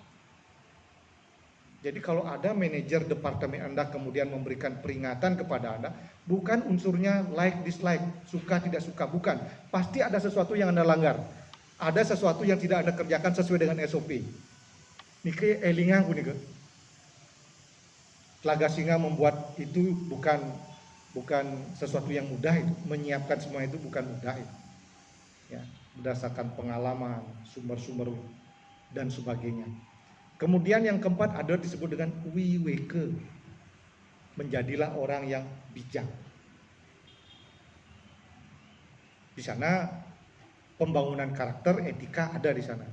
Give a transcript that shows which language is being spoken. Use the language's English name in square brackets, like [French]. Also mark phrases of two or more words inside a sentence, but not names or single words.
[Indonesian] Jadi kalau ada manajer departemen Anda kemudian memberikan peringatan kepada Anda, bukan unsurnya [English] like dislike, [Indonesian] suka tidak suka, bukan. Pasti ada sesuatu yang Anda langgar, ada sesuatu yang tidak Anda kerjakan sesuai dengan SOP. [Balinese] Niki elingan ku niki. [Indonesian] Telaga Singa membuat itu bukan sesuatu yang mudah itu. Menyiapkan semua itu bukan mudah itu. Ya, berdasarkan pengalaman, sumber-sumber dan sebagainya. Kemudian yang keempat ada disebut dengan wiweke. Menjadilah orang yang bijak. Di sana pembangunan karakter, etika ada di sana.